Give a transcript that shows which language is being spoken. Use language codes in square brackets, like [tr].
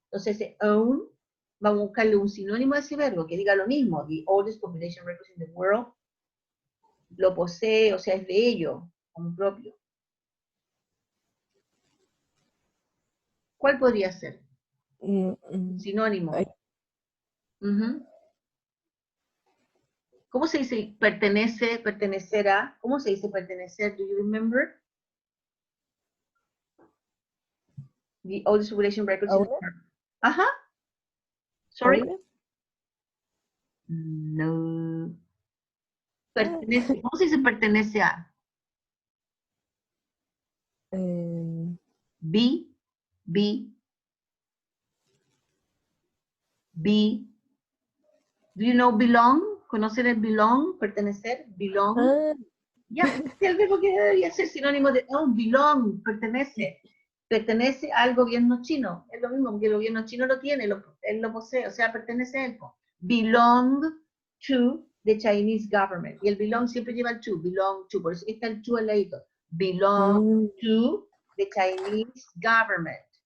[es] Entonces, ese own, vamos a buscarle un sinónimo a ese verbo que diga lo mismo. [en] The oldest population records in the world. [es] Lo posee, o sea, es de ello, como propio. ¿Cuál podría ser? Sinónimo. Ay. Ujú. ¿Cómo se dice pertenece, pertenecer a? ¿Cómo se dice pertenecer? [en] Do you remember? The oldest population records in the world. Ajá. Sorry. ¿Owner? [es] No. Pertenece. ¿Cómo se dice pertenece a? [en] Be. Do you know belong? [es] ¿Conocer el belong? Pertenecer. [en] Belong. Ah, [es] Ya, el verbo que debería ser sinónimo de belong, pertenece. Pertenece al gobierno chino. Es lo mismo, porque el gobierno chino lo tiene, él lo posee, o sea, pertenece a él. [en] Belong to the Chinese government. [es] Y el belong siempre lleva el to, belong to, por eso está el to al ladito. [en] Belong to the Chinese government.